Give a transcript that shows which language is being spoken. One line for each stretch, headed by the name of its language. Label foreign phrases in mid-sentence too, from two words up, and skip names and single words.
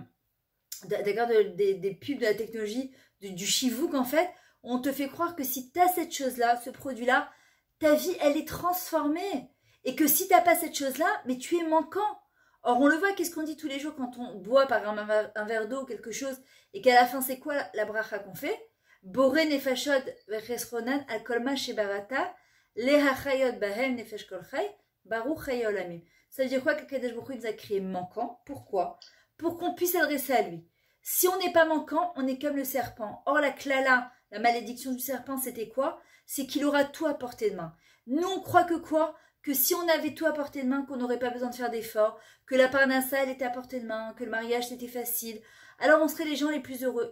French: pubs de la technologie, du chivouk en fait, on te fait croire que si tu as cette chose-là, ce produit-là, ta vie elle est transformée, et que si tu n'as pas cette chose-là, mais tu es manquant. Or, on le voit, qu'est-ce qu'on dit tous les jours quand on boit par un verre d'eau ou quelque chose, et qu'à la fin, c'est quoi la bracha qu'on fait?
Hebrew: בורא נפשות וחסרונן על כל מה שבראת להחיות בהם נפש כל חי ברוך חי העולמים.
French: Ça veut dire quoi qu'
Hebrew: הקדוש ברוך הוא
French: nous a créé manquant? Pourquoi? Pour qu'on puisse s'adresser à lui. Si on n'est pas manquant, on est comme le serpent. Or, la klala, la malédiction du serpent, c'était quoi? C'est qu'il aura tout à portée de main. Nous, on croit que quoi? Que si on avait tout à portée de main, qu'on n'aurait pas besoin de faire d'efforts, que la parnassa, elle était à portée de main, que le mariage, c'était facile, alors on serait les gens les plus heureux.